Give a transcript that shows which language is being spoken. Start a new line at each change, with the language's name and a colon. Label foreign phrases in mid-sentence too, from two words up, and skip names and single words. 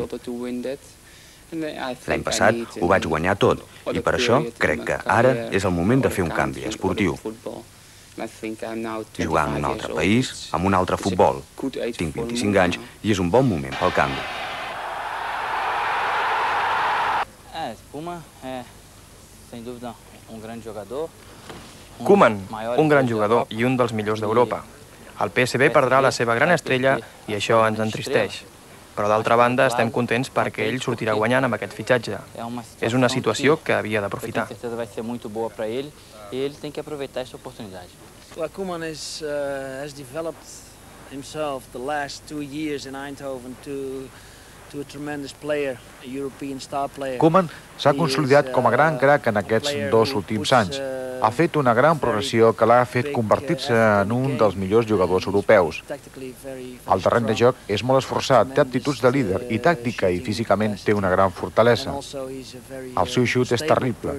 Catalan: L'any passat ho vaig guanyar tot, i per això crec que ara és el moment de fer un canvi esportiu. Jugar en un altre país, amb un altre futbol. Tinc 25 anys i és un bon moment pel canvi.
Portuguese: Koeman é, sem dúvida, gran jogador.
Catalan: Koeman, un gran jugador i un dels millors d'Europa. El PSV perdrà la seva gran estrella i això ens entristeix. Però d'altra banda estem contents perquè ell sortirà guanyant amb aquest fitxatge. És una situació que havia d'aprofitar.
Portuguese: Com certeza vai ser muito boa para ele e ele tem que aproveitar esta oportunidade.
English: Koeman has developed himself the last 2 years in Eindhoven to a tremendous player, a European star player.
Catalan: Koeman s'ha consolidat com a gran crac en aquests 2 últims anys. Ha fet una gran progressió que l'ha fet convertir-se en un dels millors jugadors europeus. El terreny de joc és molt esforçat, té aptituds de líder i tàctica i físicament té una gran fortalesa. El seu xut és terrible.